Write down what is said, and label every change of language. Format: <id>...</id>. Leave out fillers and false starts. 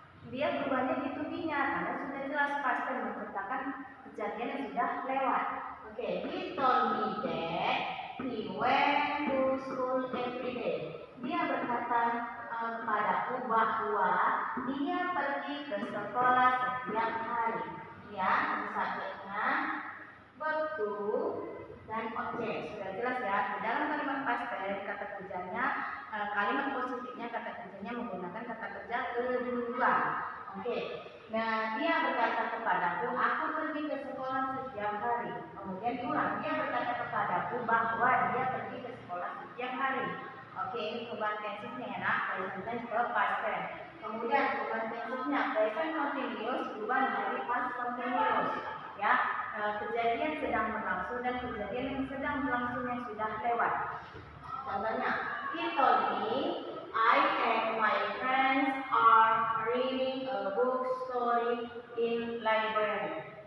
<id>Dia berubahnya di to be-nya karena sudah jelas past tense menceritakan kejadian yang sudah lewat.</id> <en>He told me that he went to school every day.</en> <id>Dia berkata kepadaku bahwa dia pergi ke sekolah setiap hari. Ya, ini subjeknya, verb 2, dan objek. Sudah jelas ya. Di dalam kalimat past tense kata kerjanya, kalimat positifnya kata kerjanya menggunakan kata kerja kedua. Nah, dia berkata kepadaku, aku pergi ke sekolah setiap hari. Kemudian diulang, dia berkata kepadaku bahwa dia pergi ke sekolah setiap hari. Ini perubahan tensesnya ya nak, present tense ke past tense. Kemudian perubahan tensesnya present continuous berubah menjadi past continuous. Ya, kejadian sedang berlangsung dan kejadian yang sedang berlangsung yang sudah lewat.</id> <en>Contohnya, he told me I and my friends are reading a book story in library.</en>